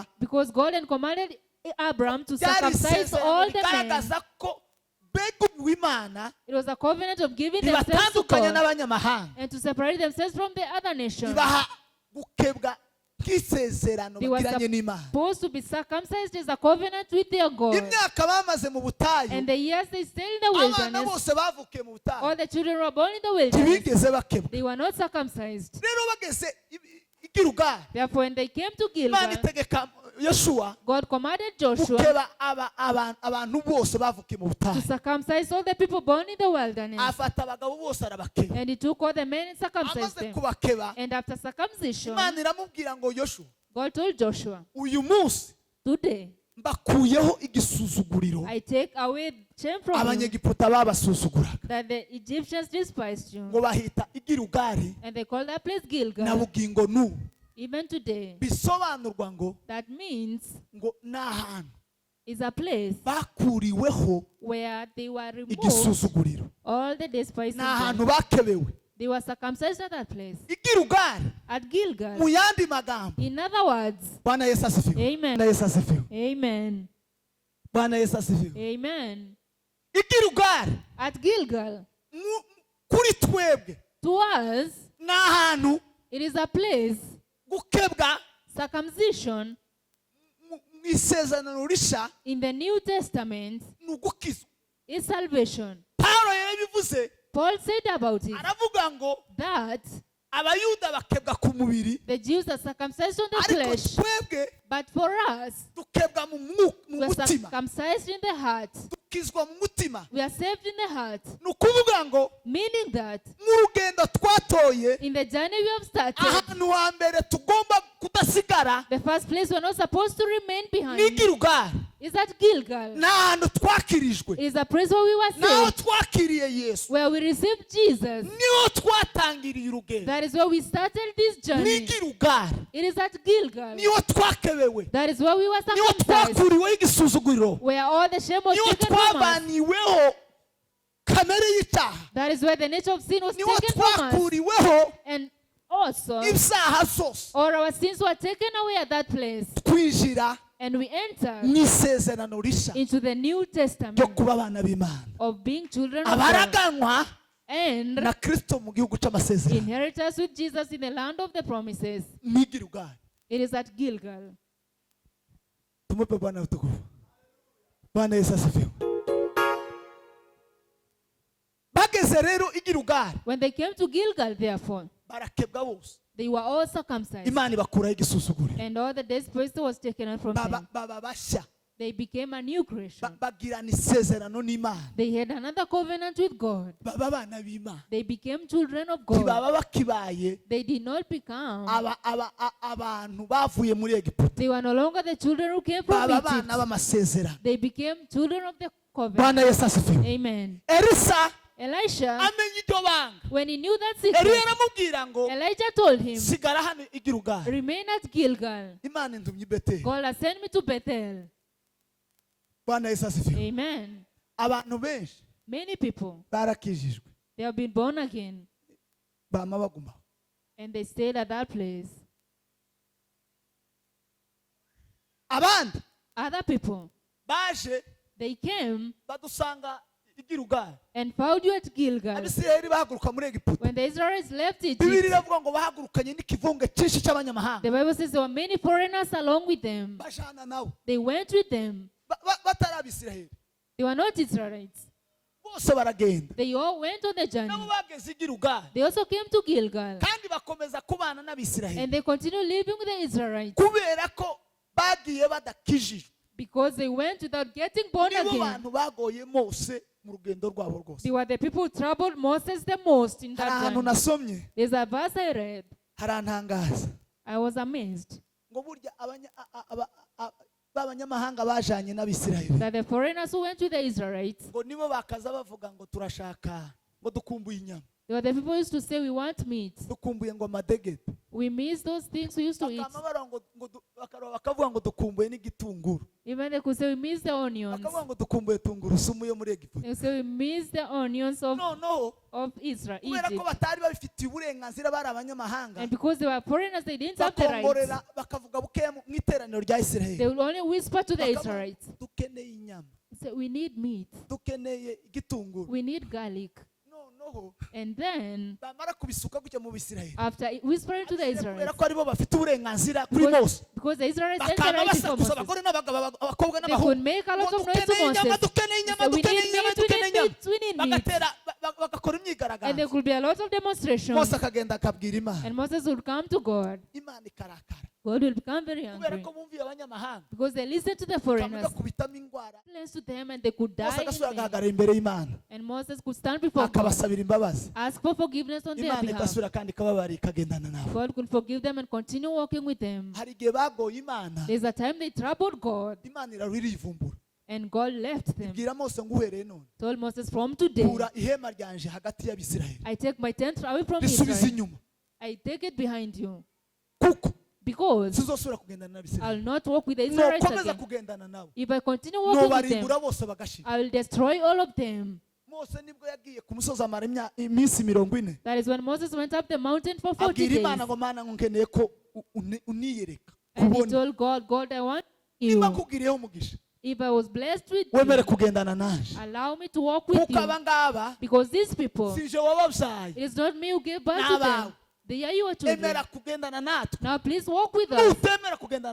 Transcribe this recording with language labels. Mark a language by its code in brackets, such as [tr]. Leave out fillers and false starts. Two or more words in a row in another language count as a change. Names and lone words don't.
[en] Because God had commanded Abraham to [rw] Byari [en] circumcise all [rw] isezerano [en] the men. [rw] rigaragaza ko beguriwe Imana, [en] It was a covenant of giving themselves to [rw] ribatandukanya [en] God [rw] n'abanyamahanga, [en] and to separate themselves from the other nations. [rw] ibaha gukebwa nk'isezerano [en] They were [rw] bagiranye n'Imana. [en] supposed to be circumcised as a covenant with their God. [rw] Imyaka bamaze mu butayu, [en] And the years they stayed in the [rw] abana [en] wilderness, [rw] bose bavukiye mu butayu [en] all the children who were born in the wilderness, [rw] ntibigeze bakebwa. [en] they were not circumcised. [rw] Rero bageze i Gilugari, [en] Therefore, when they came to [rw] Imana [en] Gilgal, [rw] itegeka Yoshuwa [en] God commanded Joshua [rw] gukeba abantu bose bavukiye mu [en] to [rw] butayu. [en] circumcise all the people born in the wilderness. [rw] Afata abagabo bose arabakeba, [en] And he took all the men and circumcised [rw] amaze [en] them. [rw] kubakeba [en] And after circumcision, [rw] Imana iramubwira ngo Yoshuwa, [en] God told Joshua, [rw] uyu munsi [en] today [rw] mbakuyeho igisuzuguriro [en] I take away shame from you [rw] abanyegiputa babasuzuguraga, [en] that the Egyptians despised you. [rw] ngo bahita i Gilugari [en] And they called that place [rw] na [en] Gilgal. [rw] bugingo n'ubu. [en] Even today, [rw] Bisobanurwa ngo [en] that means [rw] ngo ni ahantu [en] is a place [rw] bakuriweho [en] where they were removed [rw] igisuzuguriro, [en] all the despising [rw] ni ahantu [en] them. [rw] bakebewe [en] They were circumcised at that place. [rw] i Gilugari. [en] At [rw] Mu [en] Gilgal. [rw] yandi magambo, [en] In other words, [sw] Bwana Yesu asifiwe. [en] Amen. [sw] Bwana Yesu asifiwe. [en] Amen. [sw] Bwana Yesu asifiwe. [en] Amen. [rw] I Gilugari [en] At Gilgal, [rw] kuri twebwe [en] to us, [rw] ni ahantu [en] it is a place, [rw] gukebwa [en] circumcision [rw] mu isezerano rishya [en] in the New Testament [rw] ni ugukizwa. [en] is salvation. [rw] Pawulo yarabivuze, [en] Paul said about it [rw] aravuga ngo [en] that [rw] abayuda bakebwa ku mubiri, [en] the Jews are circumcised on the [rw] ariko [en] flesh, [rw] twebwe [en] but for us, [rw] dukebwa mu [en] we are [rw] mutima, [en] circumcised in the heart. [rw] dukizwa mu mutima. [en] We are saved in the heart, [rw] Ni ukuvuga ngo [en] meaning that [rw] mu rugendo twatoye, [en] in the journey we have started, [rw] ahantu hambere tugomba kudasigara [en] the first place we're not supposed to remain [rw] ni [en] behind [rw] Gilugari. [en] is at Gilgal. [rw] Ni ahantu twakirijwe, [en] It is a place where we were [rw] naho [en] saved, [rw] twakiriye Yesu, [en] where we received Jesus. [rw] niho twatangiriye urugendo. [en] That is where we started this [rw] Ni [en] journey. [rw] Gilugari, [en] It is at Gilgal. [rw] niho twakebewe, [en] That is where we were [rw] niho [en] circumcised, [rw] twakuriweho igisuzuguriro, [en] where all the shame was [rw] niho [en] taken from us. [rw] twabaniweho kamere y'icyaha, [en] That is where the nature of sin was [rw] niho [en] taken from us. [rw] twakuriweho [en] And also, [rw] ibyaha zose, [en] all our sins were taken away at that place. [rw] twinjira [en] And we entered [rw] mu isezerano rishya [en] into the New [rw] ryo [en] Testament [rw] kuba abana b'Imana, [en] of being children of God [rw] abaraganwa [en] and [rw] na Kristo mu gihugu cy'amasezerano. [en] inheritors with Jesus in the land of the promises. [rw] Ni Gilugari. [en] It is at Gilgal. [sw] Tumupe Bwana utukufu. Bwana Yesu asifiwe. [rw] Bageze rero i Gilugari, [en] When they came to Gilgal, therefore, [rw] barakebwa bose. [en] They were all circumcised. [rw] Imana ibakuraho igisuzuguriro. [en] And all the despised was taken out from them. [rw] Baba bashya. [en] They became a new creation. [rw] Bagirana isezerano n'Imana. [en] They had another covenant with God. [rw] Baba abana b'Imana. [en] They became children of God. [rw] Ntibaba bakibaye [en] They did not become. [rw] abantu bavuye muri Egiputa. [en] They were no longer the children who came from [rw] Baba [en] Egypt. [rw] abana b'amasezerano. [en] They became children of the [sw] Bwana [en] covenant. [sw] Yesu asifiwe. [en] Amen. [rw] Elisa [en] Elisha, [rw] amenya iryo banga. [en] when he knew that [rw] Eliya [en] secret, [rw] aramubwira ngo [en] Elijah told him, [rw] sigara hano i Gilgal. [en] remain at Gilgal. [rw] Imana indumye i Beteli. [en] God has sent me to Bethel. [sw] Bwana Yesu asifiwe. [en] Amen. [rw] Abantu benshi [en] Many people, [rw] barakijijwe [en] they have been born again [rw] bama baguma. [en] and they stayed at that place. [rw] Abandi [en] Other people, [rw] baje [en] they came [rw] badusanga i Gilgal. [en] and found you at Gilgal. [rw] Abisirayeli bahaguruka muri Egiputa. [en] When the Israelites left [rw] Bibiri [en] Egypt, [rw] iravuga ngo bahagurukanye n'ikivunge cyinshi cy'abanyamahanga. [en] the Bible says there were many foreigners along with them. [rw] Bajana nabo. [en] They went with them. [rw] Batari Abisirayeli. [en] They were not Israelites. [rw] Bose baragenda. [en] They all went on the journey. [rw] Nabo bageze i Gilgal. [en] They also came to Gilgal. [rw] Kandi bakomeza kubana n'Abisirayeli. [en] And they continued living with the Israelites [rw] Kubera ko bagiye badakijijwe. [en] because they went without getting born [rw] Nibo [en] again. [rw] bantu bagoye Mose mu rugendo rwabo rwose. [en] They were the people who troubled Moses the most in [rw] Hari [en] that [rw] ahantu [en] journey. [rw] nasomye [en] There's a verse I read. [rw] harantangaza [en] I was amazed [rw] ngo burya b'abanyamahanga bajanye n'Abisirayeli [en] that the foreigners who went with the Israelites, [rw] ngo nibo bakaza bavuga ngo turashaka ngo dukumbuye inyama, [en] they were the people who used to say, we want meat. [rw] dukumbuye ngo amadegede, [en] We miss those things we used to eat. [rw] bakama bara ngo bakavuga ngo dukumbuye n'igitunguru, [en] Even they could say, we miss the onions. [rw] bakavuga ngo dukumbuye tungurusumu yo muri Egiputa. [en] They say, we miss the onions of [rw] Noneho [en] Israel, [rw] kubera ko [en] Egypt. [rw] batari babifitiye uburenganzira bari abanyamahanga, [en] And because they were foreigners, they didn't have the rights. [rw] bakongorera bakavuga bukeya mu iteraniro rya Isirayeli, [en] They would only whisper to the [rw] bakavuga, [en] Israelites. [rw] dukeneye inyama, [en] Say, we need meat. [rw] dukeneye igitunguru. [en] We need garlic. [rw] Noneho [en] And then, [rw] bamara kubisuka gutya mu Bisirayeli, [en] after whispering to the [rw] kubera [en] Israelites, [rw] ko aribo bafite uburenganzira kuri Mose, [en] because the Israelites had the [rw] bakaba [en] right for [rw] basakuza [en] Moses, [rw] abagore n'abagabo, abakobwa [en] they could [rw] n'abahungu, [en] make a lot [rw] ngo [en] of noise to [rw] dukeneye inyama, [en] Moses. [rw] dukeneye [en] They [rw] inyama, [en] said, we [rw] dukeneye [en] need [rw] inyama, [en] meat, we [rw] dukeneye [en] need [rw] inyama, [en] meat, we need meat. [rw] bagatera bagakora [en] And there [rw] imyigaragambyo. [en] could be a lot of demonstrations. [rw] Mose akagenda akabwira Imana, [en] And Moses would come to God. [rw] Imana ikarakara [en] God will become very [rw] kubera [en] angry [rw] ko bumviye abanyamahanga, [en] because they listened to the foreigners, [rw] bakubitamo indwara. [en] listened to them, and they could [rw] Mose [en] die. [rw] agasubira [en] In vain. [rw] agahagarara imbere y'Imana [en] And Moses could stand before God, [rw] akabasabira imbabazi, [en] ask for forgiveness on their [rw] Imana [en] behalf. [rw] igasubira kandi ikababarira ikagendana nabo. [en] God could forgive them and continue walking with them. [rw] Hari igihe bagoye Imana, [en] There's a time they troubled God, [rw] Imana irivumbura [en] and God left them. [rw] ibwira Mose ngo uhereye none [en] Told Moses, from today, [rw] kura ihema ryanje hagati y'Abisirayeli, [en] I take my tent away from [rw] risubize [en] Israel. [rw] inyuma, [en] I take it behind you, [rw] kuko [en] because [rw] sizosubira kugendana n'Abisirayeli, [en] I'll not walk with the Israelites [rw] nokomeza [en] again. [rw] kugendana nabo, [en] If I continue walking with them, [rw] nobarimbura bose bagashira. [en] I will destroy all of them. [rw] Mose nibwo yagiye ku musozi amara iminsi 40, [en] That is when Moses went up the mountain for 40 [rw] abwira [en] days. [rw] Imana ngo Mana ngo nkeneye ko uniyereka [en] And he [rw] kubona, [en] told God, I want [rw] niba [en] you. [rw] nkugiriyeho umugisha [en] If I was blessed with [rw] wemere [en] you, [rw] kugendana nanje, [en] allow me to walk with [rw] kuko [en] you. [rw] aba ngaba [en] Because these people, [rw] sije wababyaye, [en] it is not me who gave birth to them. [rw] N'abawe. [en] They are your children. [rw] emera kugendana natwe, [en] Now please walk with us. [rw] nutemera kugendana